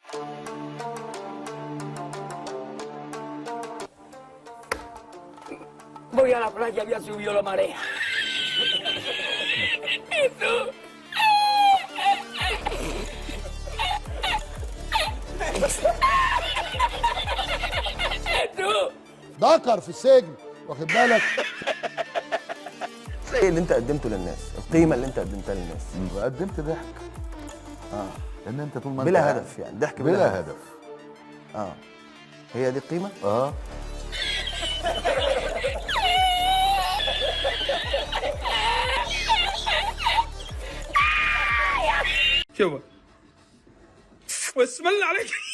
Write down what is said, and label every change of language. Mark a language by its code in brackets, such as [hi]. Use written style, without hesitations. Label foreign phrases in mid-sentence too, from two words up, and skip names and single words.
[es] Voy a la playa, había subido la marea. Jesús. Jesús. [ar] ذكر في السجن واخد بالك. ايه اللي انت قدمته للناس؟ القيمه اللي انت قدمتها للناس؟ وقدمت ضحك. ان انت طول ما انت بلا هدف، يعني ضحك بلا هدف. هي دي القيمه؟ شوف واسم الله عليك.